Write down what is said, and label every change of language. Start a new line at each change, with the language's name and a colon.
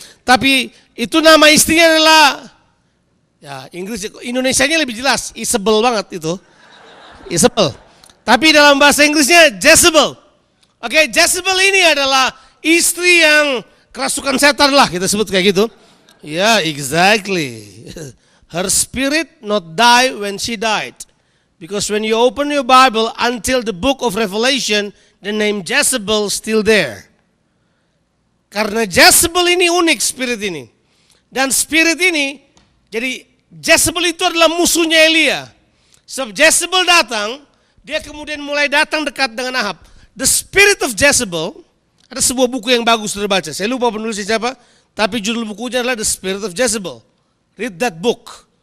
Indonesian: Tapi itu nama istrinya adalah, ya Inggris, Indonesianya lebih jelas, Isabel banget itu. Isabel. Tapi dalam bahasa Inggrisnya Jezebel. Oke, Jezebel ini adalah istri yang kerasukan setan lah, kita sebut kayak gitu.
English: Ya, exactly. Her spirit not die when she died. Because when you open your Bible until the book of Revelation, the name Jezebel still there.
Indonesian: Karena Jezebel ini unik spirit ini. Dan spirit ini, jadi Jezebel itu adalah musuhnya Elia. Sebab Jezebel datang, dia kemudian mulai datang dekat dengan Ahab. The Spirit of Jezebel, ada sebuah buku yang bagus sudah baca. Saya lupa penulisnya siapa, tapi judul bukunya adalah The Spirit of Jezebel.
English: Read that book.